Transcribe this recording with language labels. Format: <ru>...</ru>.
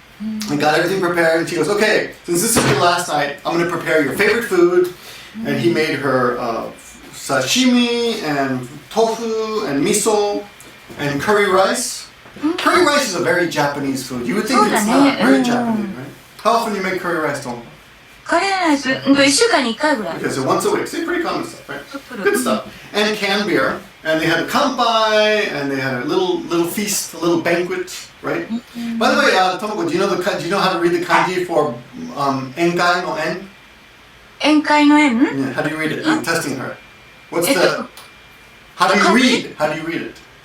<en>And got everything prepared. And she goes, okay, since this is your last night, I'm going to prepare your favorite food. And he made her sashimi and tofu and miso and curry rice. Curry rice is a very Japanese food. You would think it's not very Japanese, right? How often do you make curry rice, Tom?</en> <ja>カレーライス、1週間に1回ぐらい。</ja> <en>Okay, so once a week. See, pretty common stuff, right? Good stuff. And canned beer. And they had a kanpai, and they had a little feast, a little banquet, right? By the way, Tomoko, do you know how to read the kanji for enkai no en?</en> <ja>宴会の宴？</ja> <en>Yeah, how do you read it? I'm testing her. How do you read? How do you read it?</en>